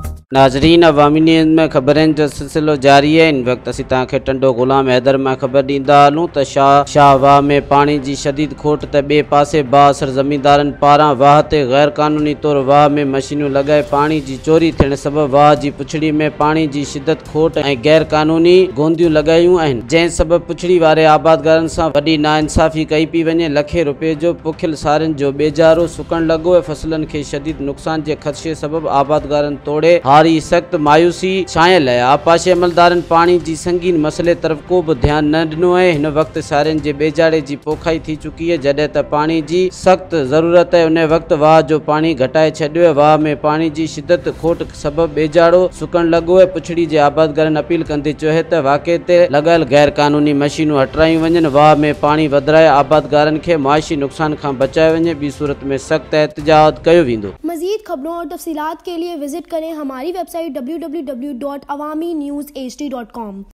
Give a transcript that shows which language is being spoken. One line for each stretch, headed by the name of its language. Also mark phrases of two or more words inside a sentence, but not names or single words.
Sindhi: नाज़रीन, अवामी न्यूज़ में ख़बरनि जो सिलसिलो जारी है। इन वक्त असीं तव्हांखे टंडो ग़ुलाम हैदर में ख़बर ॾींदा हलूं त शाह वाह में पानी जी शदीद खोट त ॿिए पासे बाअसर ज़मींदारनि पारां वाह ते गैर क़ानूनी तौर वाह में मशीनूं लॻाए पानी जी चोरी थियण सबबि वाह जी पुछड़ी में पानी जी शिदत खोट ऐं गैर क़ानूनी गोंदियूं लॻायूं आहिनि, जंहिं सबबि पुछड़ी वारे आबादगारनि सां वॾी नाइंसाफ़ी कई पई वञे। लखे रुपए जो पोखियल सारियुनि जो ॿेजारो सुकण लॻो ऐं फसलनि खे शदीद नुक़सान जे ख़दशे सबबि आबादगारनि तोड़े सख्त मायूसी छायल है। आपाशी अमलदारनि पानी जी संगीन मसले तरफ़ को भी ध्यान न ॾिनो है। हिन वक्त सारियुनि जे ॿेजाड़े जी पोखाई थी चुकी है, जॾहिं त पानी जी सख्त ज़रूरत है। उन वक्त वाह जो पानी घटाए छॾियो है। वाह में पानी जी शिदत खोट सबबि ॿेजाड़ो सुकण लॻो है। पुछड़ी जे आबादगारनि अपील कंदे चयो है त वाक़े ते लॻल गैर कानूनी मशीनूं हटायूं वञनि, वाह में पानी वधाए आबादगारनि खे मुआशी नुक़सान खां बचाए वञे, ॿी सूरत में सख्त एहतजाज कयो वेंदो।
Urdu: مزید خبروں اور تفصیلات کے لیے وزٹ کریں ہماری ویب سائٹ www.awamiNewsHD.com.